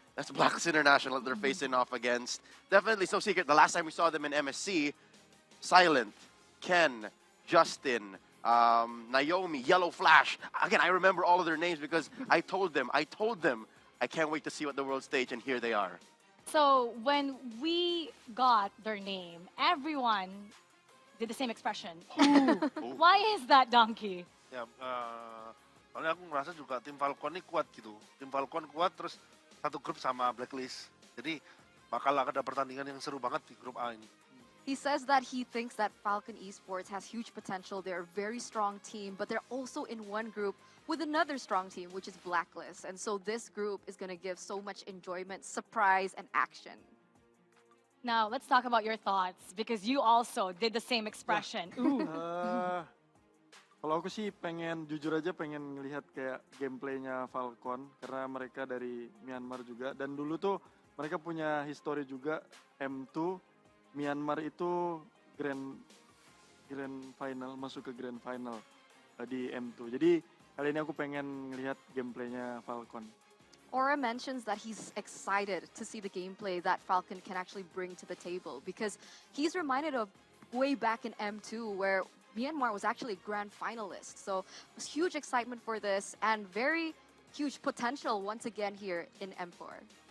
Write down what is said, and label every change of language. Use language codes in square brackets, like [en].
[en] That's Blacks International that they're facing off against. Definitely So Secret. The last time we saw them in MSC, Silent, Ken, Justin, Naomi, Yellow Flash. Again, I remember all of their names because I told them, I can't wait to see what the world stage, and here they are. So when we got their name, everyone did the same expression. Ooh. Why is that, Donkey? [id] Ya, soalnya aku ngerasa juga tim Falcon ini kuat gitu. Tim Falcon kuat, terus satu grup sama Blacklist. Jadi bakal ada pertandingan yang seru banget di grup A ini. [en] He says that he thinks that Falcon Esports has huge potential. They're a very strong team, but they're also in one group with another strong team, which is Blacklist. And so this group is going to give so much enjoyment, surprise, and action. Now, let's talk about your thoughts, because you also did the same expression. Ooh. [id] Kalau aku sih jujur aja pengen ngelihat kayak gameplaynya Falcon, karena mereka dari Myanmar juga. Dan dulu tuh mereka punya history juga, M2. Myanmar itu grand final, masuk ke grand final di M2. Jadi kali ini aku pengen ngelihat gameplaynya Falcon. [en] Aura mentions that he's excited to see the gameplay that Falcon can actually bring to the table, because he's reminded of way back in M2 where Myanmar was actually a grand finalist. So it was huge excitement for this and very huge potential once again here in M4.